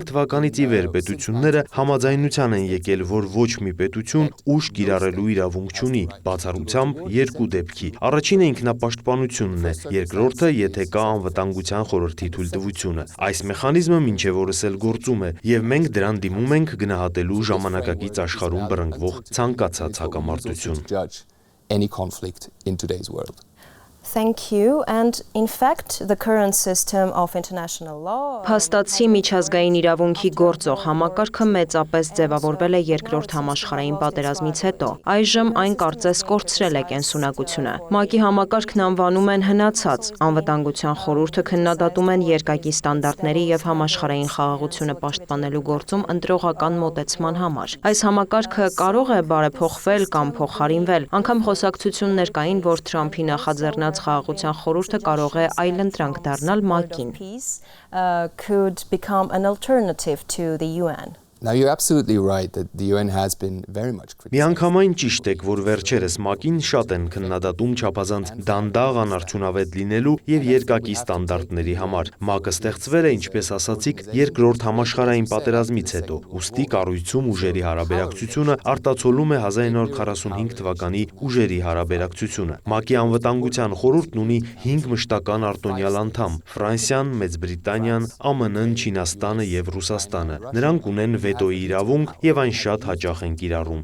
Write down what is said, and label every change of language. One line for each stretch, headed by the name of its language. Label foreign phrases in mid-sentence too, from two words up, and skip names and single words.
Armenian: թվականից ի վեր պետությունները համաձայնության են եկել, որ ոչ մի պետություն ուժ կիրառելու իրավունք չունի, բացառությամբ 2 դեպքի։ Առաջինը ինքնապաշտպանությունն է, երկրորդը, եթե կա անվտանգության խորհրդի թույլտվությունը։ Այս մեխանիզմը մինչև օրս էլ գործում է, և մենք դրան դիմում ենք գնահատելու ժամանակակից աշխարհում բռնկվող ցանկացած հակամարտություն։
English: Thank you. And in fact, the current system of international law
Armenian: Փաստացի միջազգային իրավունքի գործող համակարգը մեծապես ձևավորվել է երկրորդ համաշխարհային պատերազմից հետո։ Այժմ այն կարծես կորցրել է կենսունակությունը։ ՄԱԿ-ի համակարգն անվանում են հնացած, անվտանգության խորհուրդը քննադատում են երկակի ստանդարտների եւ համաշխարհային խաղաղությունը պաշտպանելու գործում ընտրողական մոտեցման համար։ Այս համակարգը կարող է բարեփոխվել կամ փոխարինվել։ Անգամ խոսակցություններ կային, որ Թրամփի նախաձեռնած խաղաղության խորհուրդը կարող է այլընտրանք դառնալ ՄԱԿ-ին։
English: could become an alternative to the UN. Now, you're absolutely right that the UN has been very much criticized.
Armenian: Միանգամայն ճիշտ եք, որ վերջերս ՄԱԿ-ին շատ են քննադատում չափազանց դանդաղ անարդյունավետ լինելու եւ երկակի ստանդարտների համար։ ՄԱԿ-ը ստեղծվել է, ինչպես ասացիք, երկրորդ համաշխարհային պատերազմից հետո, ուստի կառույցում ուժերի հարաբերակցությունը արտացոլում է 1945 թվականի ուժերի հարաբերակցությունը։ ՄԱԿ-ի անվտանգության խորհուրդն ունի 5 մշտական արտոնյալ անդամ՝ Ֆրանսիան, Մեծ Բրիտանիան, ԱՄՆ-ն, Չինաստանը եւ Ռուսաստանը։ Նրանք ունեն վետոյի իրավունք եւ այն շատ հաճախ են կիրառում,